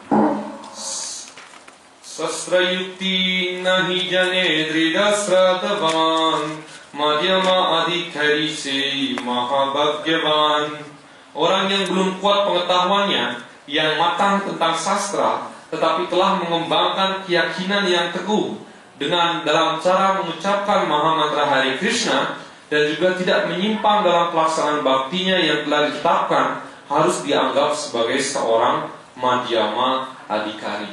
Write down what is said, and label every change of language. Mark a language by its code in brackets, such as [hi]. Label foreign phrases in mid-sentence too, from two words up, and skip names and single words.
[bn] শাস্ত্রযুক্তি নাহি জানে দৃঢ়শ্রদ্ধাবান, মধ্যম অধিকারী সে মহাভাগ্যবান. [id] Orang yang belum kuat pengetahuannya, yang matang tentang sastra, tetapi telah mengembangkan keyakinan yang teguh dengan dalam cara mengucapkan Mahamantra Hare Krishna, dan juga tidak menyimpang dalam pelaksanaan baktinya yang telah ditetapkan, harus dianggap sebagai seorang Madhyama Adhikari.